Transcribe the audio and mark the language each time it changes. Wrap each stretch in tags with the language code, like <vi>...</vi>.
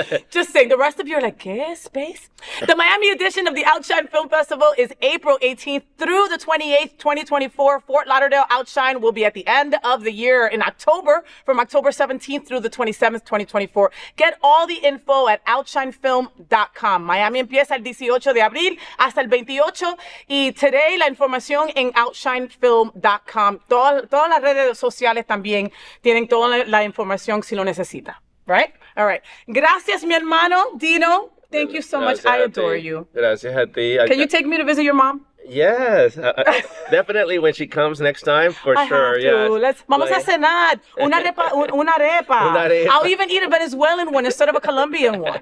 <en>Just saying. The rest of you are like, ¿qué space? The Miami edition of the Outshine Film Festival is April 18th through the 28th, 2024. Fort Lauderdale Outshine will be at the end of the year in October, from October 17th through the 27th, 2024. Get all the info at outshinefilm.com.</en> <es>Miami empieza el 18 de abril hasta el 28 y today la información en outshinefilm.com. Todas las redes sociales también tienen toda la información si lo necesita.</es> <en>Right? All right.</en> <es>Gracias, mi hermano,</es> <en>Dino. Thank you so much. I adore you.</en> <es>Gracias a ti.</es> <en>Can you take me to visit your mom? Yes, definitely when she comes next time, for sure.</en> <es>Yes. Vamos a cenar. Una arepa. Una arepa.</es> <en>I'll even eat a Venezuelan one instead of a Colombian one.</en>